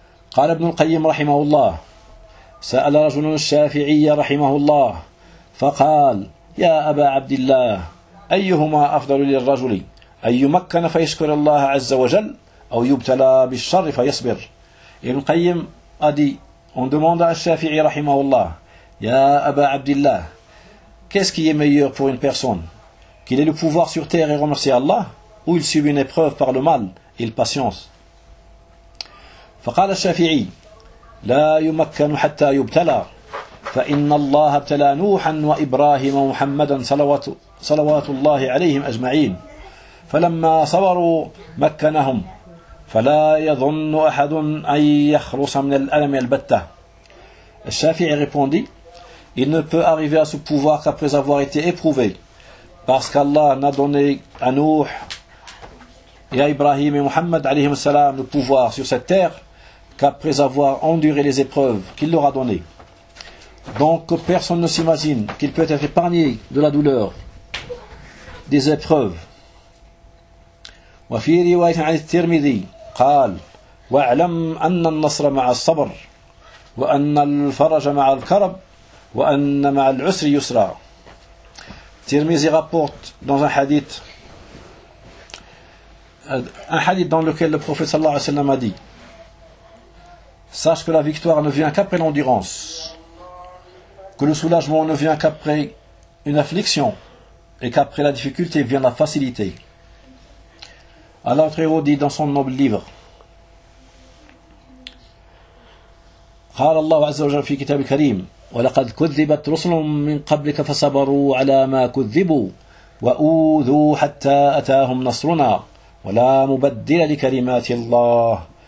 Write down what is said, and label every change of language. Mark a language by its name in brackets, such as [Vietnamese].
[Arabic] قال ابن القيم رحمه الله سأل رجل الشافعي رحمه الله فقال يا أبا عبد الله أيهما أفضل للرجل أن يمكن فيشكر الله عز وجل أو يبتلى بالشر فيصبر. [French] ابن القيم a dit, on demande à الشافعي [Arabic] رحمه الله يا أبا عبد الله, [French] qu'est-ce qui est meilleur pour une personne, qu'il ait le pouvoir sur terre et remercier Allah, ou il subit une épreuve par le mal et il patience. [Arabic] فقال الشافعي لا يمكن حتى يبتلى فإن الله ابتلى نوحا وإبراهيم ومحمدا صلوات الله عليهم أجمعين فلما صبروا مكنهم فلا يظن أحد أن يخلص من الألم البتة. [French] الشافعي répondit, il ne peut arriver à ce pouvoir qu'après avoir été éprouvé, parce qu'Allah n'a donné à Nuh et à Ibrahim et Muhammad [Arabic] عليهم السلام [French] le pouvoir sur cette terre qu'après avoir enduré les épreuves qu'il leur a données. Donc personne ne s'imagine qu'il peut être épargné de la douleur des épreuves. [Arabic] وفي رواية عن الترمذي قال واعلم أن النصر مع الصبر وأن الفرج مع الكرب وأن مع العسر يسرا. [French] Tirmizi rapporte dans un hadith dans lequel le prophète [Arabic] sallallahu alayhi wa sallam [French] a dit: sache que la victoire ne vient qu'après l'endurance, que le soulagement ne vient qu'après une affliction, et qu'après la difficulté vient la facilité. Alors, Tréhaut dit dans son noble livre, [Arabic] قال الله عز وجل في كتاب الكريم ولقد كذبت رسل من قبلك فصبروا على ما كذبوا وأوذوا حتى أتاهم نصرنا ولا مبدل لكلمات الله.